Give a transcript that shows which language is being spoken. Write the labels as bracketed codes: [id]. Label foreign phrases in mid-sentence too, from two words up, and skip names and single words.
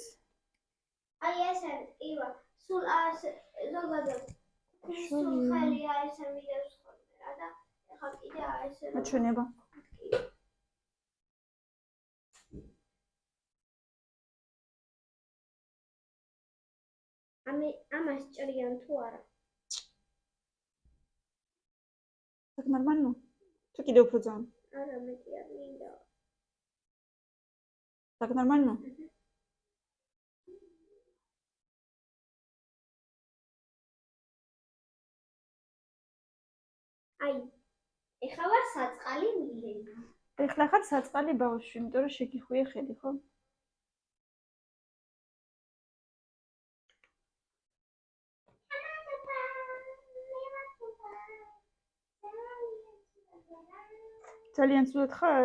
[ka] აი ეს არის, ივა, სულ ზოგადად სულ ხელი აესე მიდევს ხოლმე რა და ეხლა კიდე აესე აჩვენება. ამას ჭრიან თუ არა? [ru] Так нормально? [ka] თუ კიდე უფრო ძალიან? არა, მეტი არ მინდა. [ru] Так нормально? [ka] აი, ეხლა ვარ საწყალი მილენა. ეხლა ხარ საწყალი ბავშვი, იმიტომ რომ შეგიხვია ხელი, ხო? ძალიან ცუდად ხარ?